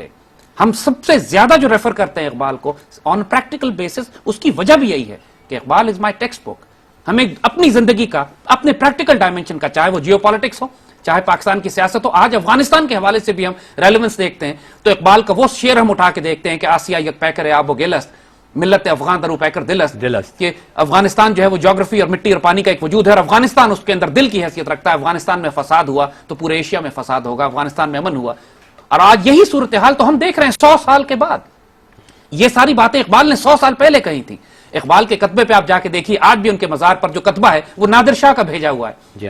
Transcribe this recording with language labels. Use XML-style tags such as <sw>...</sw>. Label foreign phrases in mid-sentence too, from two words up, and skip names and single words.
<ur>ہم سب سے زیادہ جو ریفر کرتے ہیں اقبال کو</ur> <en>on practical basis,</en> <ur>اس کی وجہ بھی یہی ہے کہ اقبال</ur> <en>is my text book.</en> <ur>ہمیں اپنی زندگی کا، اپنے</ur> <en>practical dimension</en> <ur>کا، چاہے وہ جیو پالیٹکس ہو، چاہے پاکستان کی سیاست ہو، آج افغانستان کے حوالے سے بھی ہم ریلیونس دیکھتے ہیں تو اقبال کا وہ شعر ہم اٹھا کے دیکھتے ہیں کہ</ur> <fa>آسیا یک پیکر آب و گلست، ملت افغان درو پیکر دلست،</fa> <ur>کہ افغانستان جو ہے وہ جغرافی اور مٹی اور پانی کا ایک وجود ہے، اور افغانستان اس کے اندر دل کی حیثیت رکھتا ہے. افغانستان میں فساد ہوا تو پورے ایشیا میں فساد ہوگا، افغانستان میں امن ہوا. اور آج یہی صورتحال تو ہم دیکھ رہے ہیں 100 سال کے بعد. یہ ساری باتیں اقبال نے 100 سال پہلے کہی تھیں. اقبال کے کتبے پہ آپ جا کے دیکھیے، آج بھی ان کے مزار پر جو کتبہ ہے وہ نادر شاہ کا بھیجا ہوا ہے.</ur>